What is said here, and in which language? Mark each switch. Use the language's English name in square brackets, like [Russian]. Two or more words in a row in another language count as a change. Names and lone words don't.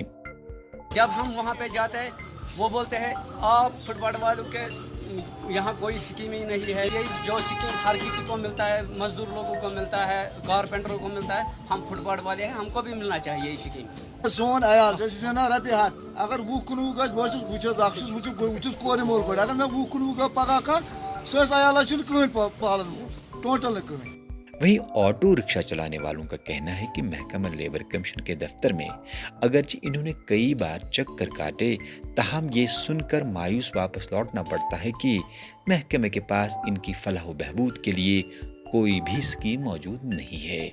[Urdu] جب ہم وہاں پہ جاتے ہیں وہ بولتے ہیں آپ فٹ بال والوں کے یہاں کوئی سکیم ہی نہیں ہے، یہ جو سکیم ہر کسی کو ملتا ہے، مزدور لوگوں کو ملتا ہے، کارپینٹروں کو ملتا ہے، ہم فٹ بال والے ہیں، ہم کو بھی ملنا چاہیے یہ سکیم۔ [Kashmiri] سون عیال جیسے نا رۄپیہِ ہتھ اگر 20 گژھِ بہٕ چھُس کورِ مول پٲٹھۍ اگر مےٚ 20 گوٚو پگاہ کانٛہہ سٲنِس عیالس چھُنہٕ کٕہٕنۍ پالان ٹوٹل نہٕ کٕہٕنۍ۔ [Urdu] وہیں آٹو رکشہ چلانے والوں کا کہنا ہے کہ محکمہ لیبر کمیشن کے دفتر میں اگرچہ انہوں نے کئی بار چکر کاٹے، تاہم یہ سن کر مایوس واپس لوٹنا پڑتا ہے کہ محکمے کے پاس ان کی فلاح و بہبود کے لیے کوئی بھی اسکیم موجود نہیں ہے۔